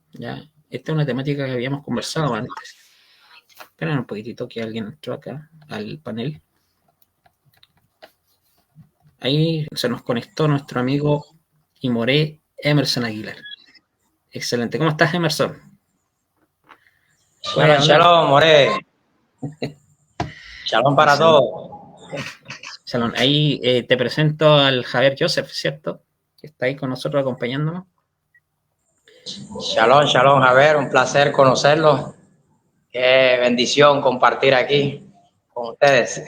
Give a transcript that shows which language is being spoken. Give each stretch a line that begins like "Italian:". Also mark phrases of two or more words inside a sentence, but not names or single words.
Spanish: Esta es una temática que habíamos conversado antes. Esperen un poquitito que alguien entró acá al panel. Ahí se nos conectó nuestro amigo y Moré, Emerson Aguilar. Excelente. ¿Cómo estás, Emerson?
Hebrew: שלום, שלום, מורה.
Spanish: Shalom para todos. Shalom. Ahí te presento al Javier Joseph, ¿cierto? Que está ahí con nosotros acompañándonos.
Hebrew: שלום, שלום,
Spanish: Javier. Un placer conocerlo. Qué bendición compartir aquí con ustedes.